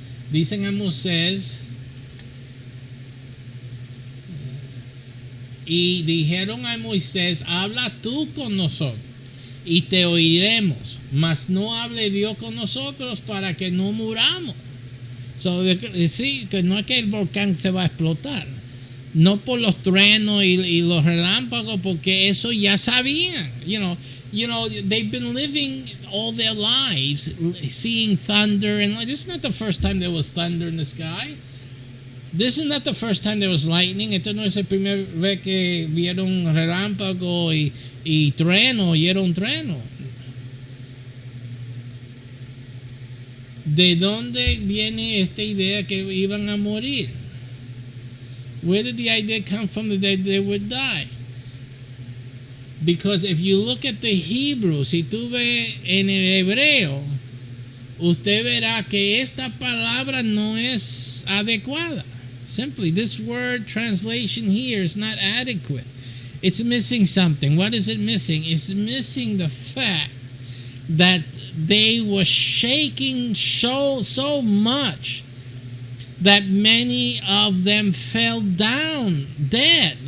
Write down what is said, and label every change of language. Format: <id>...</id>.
<es>Dicen a Moisés, y dijeron a Moisés, habla tú con nosotros. y te oiremos, mas no hable Dios con nosotros para que no muramos. So, sí, que no es que el volcán se va a explotar, no por los truenos y los relámpagos, porque eso ya sabían.</es> <en>They've been living all their lives seeing thunder, and this is not the first time there was thunder in the sky. This is not the first time there was lightning.</en> <es>Esto no es el primer vez que vieron relámpago y trueno, oyeron trueno. ¿De dónde viene esta idea que iban a morir?</es> <en>Where did the idea come from that they would die? Because if you look at the Hebrew,</en> <es>si tú ves en el hebreo, usted verá que esta palabra no es adecuada.</es> <en>Simply, this word translation here is not adequate. It's missing something. What is it missing? It's missing the fact that they were shaking so much that many of them fell down dead.</en>